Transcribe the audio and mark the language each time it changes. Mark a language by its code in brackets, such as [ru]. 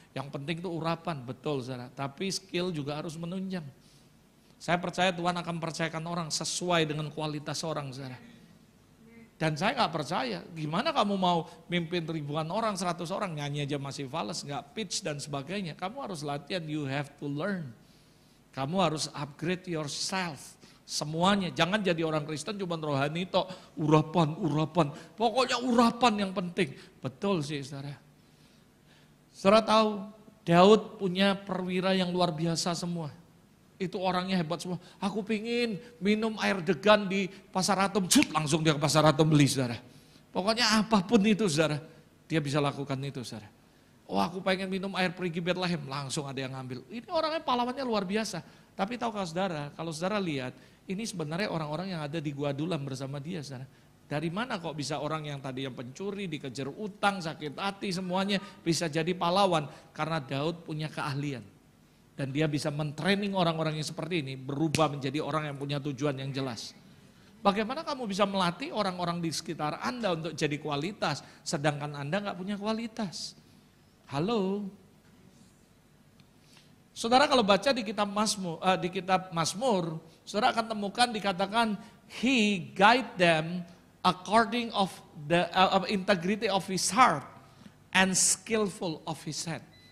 [id] Yang penting itu urapan, betul saudara. Tapi skill juga harus menunjang. Saya percaya Tuhan akan percayakan orang sesuai dengan kualitas orang saudara. Dan saya gak percaya, gimana kamu mau mimpin ribuan orang, 100 orang, nyanyi aja masih fales, gak pitch dan sebagainya. Kamu harus latihan, [en] you have to learn. [id] Kamu harus [en] upgrade yourself. [id] Semuanya, jangan jadi orang Kristen cuma rohani tok, urapan. Pokoknya urapan yang penting. Betul sih saudara. Saudara tahu, Daud punya perwira yang luar biasa semua. Itu orangnya hebat semua. Aku pingin minum air degan di Pasar Atom, langsung dia ke Pasar Atom beli saudara. Pokoknya apapun itu saudara, dia bisa lakukan itu saudara. Oh aku pengen minum air perigi Bethlehem, langsung ada yang ngambil. Ini orangnya pahlawannya luar biasa. Tapi tahukah saudara, kalau saudara lihat, ini sebenarnya orang-orang yang ada di Gua Adulam bersama dia saudara. Dari mana kok bisa orang yang tadi yang pencuri, dikejar utang, sakit hati semuanya bisa jadi pahlawan? Karena Daud punya keahlian. Dan dia bisa mentraining orang-orang yang seperti ini berubah menjadi orang yang punya tujuan yang jelas. Bagaimana kamu bisa melatih orang-orang di sekitar Anda untuk jadi kualitas, sedangkan Anda nggak punya kualitas? Halo? Saudara kalau baca di kitab Mazmur, saudara akan temukan dikatakan [en] he guide them according of the integrity of his heart and skillful of his hand.